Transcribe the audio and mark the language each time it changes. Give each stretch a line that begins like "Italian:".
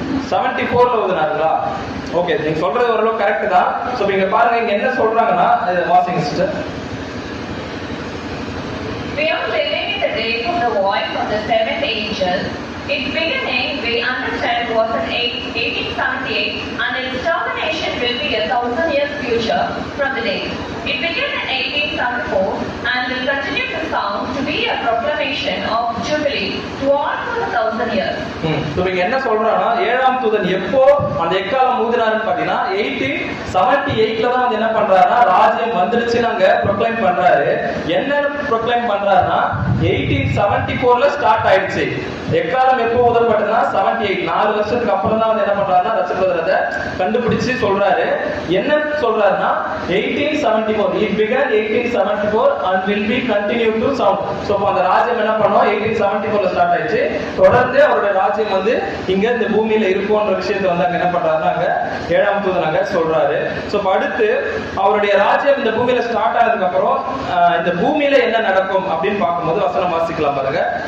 Tamil: 1874ல ஊதினாருங்களா? Okay, நீங்க சொல்றது ஓரளவு கரெக்ட் தான். சோ இங்க பாருங்க, இங்க என்ன சொல்றாங்கன்னா, வாசிங்க sister.
English: We are living in the days of the voice of the seventh angel. Its beginning, we understand, was in 1878, and its termination will be 1,000 years future from the day. It began in 1874 and will continue to sound to be a proclamation of jubilee to all for 1,000 years.
Tamil: இங்க என்ன சொல்றாங்கன்னா, 7ஆம் தூதன் எப்போ அந்த எக்காலம் ஊதினாருன்னு பாத்தீங்கன்னா 1878ல தான் வந்து என்ன பண்றாருன்னா ராஜ்யம் வந்துருச்சுன்னு அங்க ப்ரொக்ளைம் பண்றாரு. என்ன ப்ரொக்ளைம் பண்றாருன்னா 1874ல ஸ்டார்ட் ஆயிடுச்சு. எக்காலம் எப்போ ஊதப்பட்டதுன்னா 78, 4 வருஷத்துக்கு அப்புறம் தான் வந்து என்ன பண்றாருன்னா ரசபதரத்தை கண்டுபிடிச்சு சொல்றாரு. என்ன சொல்றாருன்னா 1874,
English: it began 1874 and will be continued to sound.
Tamil: So அந்த ராஜ்யம் என்ன பண்ணும்? 1874ல ஸ்டார்ட் ஆயிடுச்சு. தொடர்ந்து அவருடைய ராஜ்யம் வந்து இங்க இந்த பூமியில இருக்கும்ன்ற விஷயத்தை வந்து அங்க என்ன பண்றாருன்னா அங்க 7ஆம் தூதன் அங்க சொல்றாரு. சோ அடுத்து அவருடைய ராஜ்யம் இந்த பூமியில ஸ்டார்ட் ஆனதுக்கு அப்புறம் இந்த பூமியில என்ன நடக்கும் அப்படின்னு பார்க்கும்போது வசனம் வாசிக்கலாம் பாருங்க.